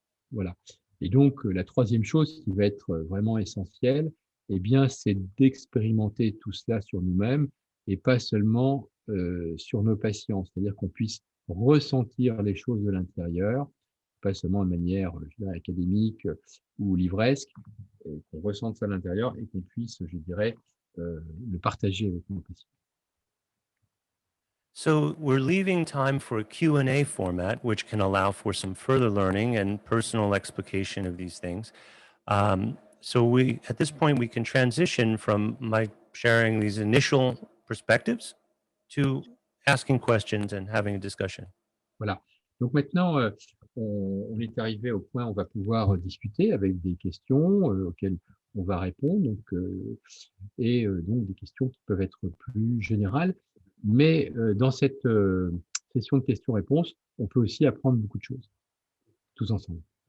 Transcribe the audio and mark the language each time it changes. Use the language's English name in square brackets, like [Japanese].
[French] Voilà. Et donc, la troisième chose qui va être vraiment essentielle, eh bien, c'est d'expérimenter tout cela sur nous-mêmes et pas seulement sur nos patients. C'est-à-dire qu'on puisse ressentir les choses de l'intérieur, pas seulement de manière académique ou livresque, qu'on ressente ça de l'intérieur et qu'on puisse, je dirais, le partager avec nos patients. [English] So we're leaving time for a Q&A format, which can allow for some further learning and personal explication of these things. So at this point, we can transition from my sharing these initial perspectives to asking questions and having a discussion. [French] Voilà. Donc maintenant, on est arrivé au point où on va pouvoir discuter avec des questions auxquelles on va répondre, donc des questions qui peuvent être plus générales. Mais dans cette session de questions-réponses, on peut aussi apprendre beaucoup de choses, tous ensemble.